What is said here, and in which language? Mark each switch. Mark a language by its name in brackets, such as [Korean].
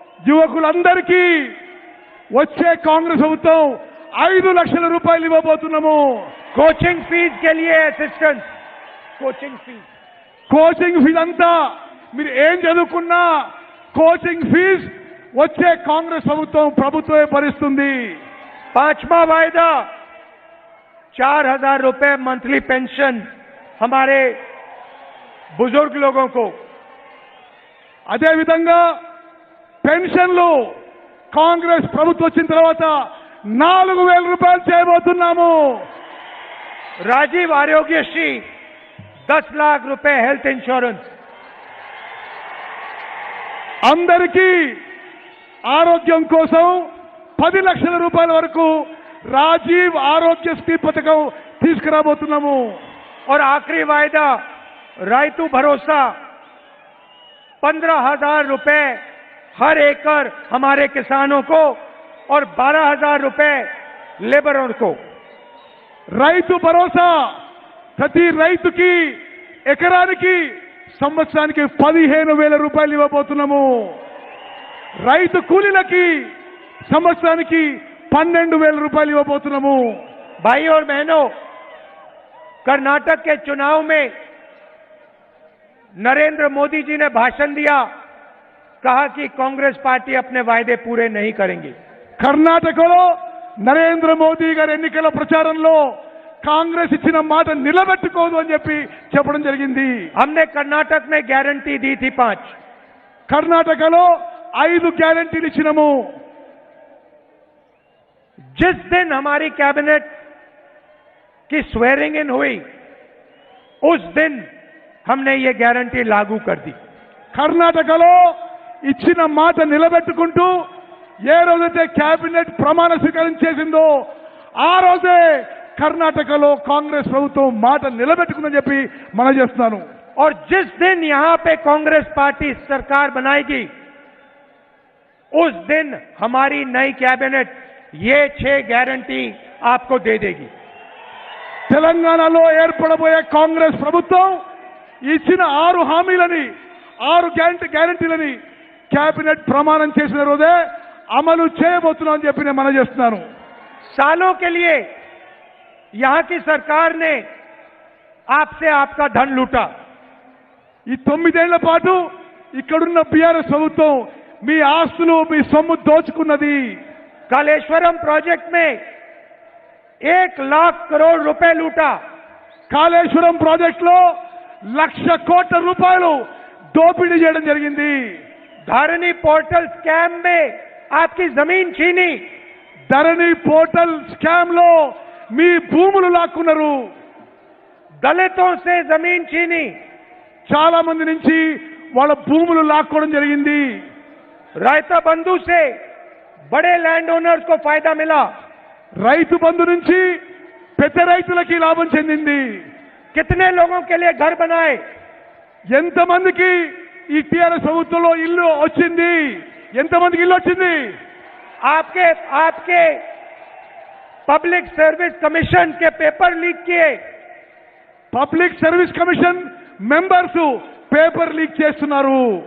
[Telugu] యువకులందరికీ వచ్చే కాంగ్రెస్ ప్రభుత్వం 5 లక్షల రూపాయలు ఇవ్వబోతున్నాము. [Hindi] कोचिंग फीस के लिए असिस्टेंट. [Telugu] కోచింగ్ ఫీజు అంతా మీరు ఏం చదువుకున్నా కోచింగ్ ఫీజు వచ్చే కాంగ్రెస్ ప్రభుత్వమే భరిస్తుంది. [Hindi] 5वां वायदा 4000 रुपए मंथली पेंशन हमारे बुजुर्ग लोगों को. [Telugu] అదే విధంగా పెన్షన్లు కాంగ్రెస్ ప్రభుత్వం వచ్చిన తర్వాత 4000 రూపాయలు చేయబోతున్నాము. [Hindi] राजीव आरोग्यश्री 10 लाख रुपए हेल्थ इंश्योरेंस. [Telugu] అందరికీ ఆరోగ్యం కోసం 10 లక్షల రూపాయల వరకు రాజీవ్ ఆరోగ్యశ్రీ పథకం తీసుకురాబోతున్నాము. [Hindi] और आखिरी वायदा रायतू भरोसा 15,000 रुपए हर एकड़ हमारे किसानों को और 12,000 रुपए लेबरों को. [Telugu] రైతు భరోసా ప్రతి రైతుకి ఎకరానికి సంవత్సరానికి 15,000 రూపాయలు ఇవ్వబోతున్నాము. రైతు కూలీలకి సంవత్సరానికి 12,000 రూపాయలు ఇవ్వబోతున్నాము. [Hindi] भाई और बहनों, कर्नाटक के चुनाव में नरेंद्र मोदी जी ने भाषण दिया, कहा कि कांग्रेस पार्टी अपने वायदे पूरे नहीं करेंगी. [Telugu] కర్ణాటకలో నరేంద్ర మోదీ గారి ఎన్నికల ప్రచారంలో కాంగ్రెస్ ఇచ్చిన మాట నిలబెట్టుకోదు అని చెప్పడం జరిగింది. [Hindi] हमने कर्नाटक में गारंटी दी थी 5. [Telugu] కర్ణాటకలో 5 గ్యారెంటీలు ఇచ్చినాము. [Hindi] जिस दिन हमारी कैबिनेट की स्वेरिंग इन हुई उस दिन हमने ये गारंटी लागू कर दी. [Telugu] కర్ణాటకలో ఇచ్చిన మాట నిలబెట్టుకుంటూ ఏ రోజైతే కేబినెట్ ప్రమాణ స్వీకారం చేసిందో ఆ రోజే కర్ణాటకలో కాంగ్రెస్ ప్రభుత్వం మాట నిలబెట్టుకుందని చెప్పి మనం చేస్తున్నాను. [Hindi] और जिस दिन यहां पे कांग्रेस पार्टी सरकार बनाएगी उस दिन हमारी नई कैबिनेट ये 6 गारंटी आपको दे देगी. [Telugu] తెలంగాణలో ఏర్పడబోయే కాంగ్రెస్ ప్రభుత్వం ఇచ్చిన 6 హామీలని 6 గ్యారెంటీలని కేబినెట్ ప్రమాణం చేసిన రోజే అమలు చేయబోతున్నామని చెప్పి నేను మనం చేస్తున్నాను. [Hindi] सालों के लिए यहां की सरकार ने आपसे आपका धन लूटा. [Telugu] ఈ 9 ఏళ్ల పాటు ఇక్కడున్న బీఆర్ఎస్ ప్రభుత్వం మీ ఆస్తులు మీ సొమ్ము దోచుకున్నది. [Hindi] कालेश्वरम प्रोजेक्ट में 1 लाख करोड़ रुपए लूटा. [Telugu] కాళేశ్వరం ప్రాజెక్టులో 1,00,000 కోట్ల రూపాయలు దోపిడీ చేయడం జరిగింది. [Hindi] धरनी पोर्टल स्कैम में आपकी जमीन छीनी. [Telugu] ధరణి పోర్టల్ స్కామ్ లో మీ భూములు లాక్కున్నారు. [Hindi] दलितों से जमीन छीनी. [Telugu] చాలా మంది నుంచి వాళ్ళ భూములు లాక్కోవడం జరిగింది. [Hindi] रायता बंधु से बड़े लैंड ओनर्स को फायदा मिला. [Telugu] రైతు బంధు నుంచి పెద్ద రైతులకి లాభం చెందింది. [Hindi] कितने लोगों के लिए घर बनाए. [Telugu] ఎంతమందికి ఈ టీఆర్ఎస్ ప్రభుత్వంలో ఇల్లు వచ్చింది? ఎంతమందికి ఇల్లు వచ్చింది? [Hindi] आपके पब्लिक सर्विस कमीशन के पेपर लीक किए. [Telugu] Public service commission members paper leak చేస్తున్నారు.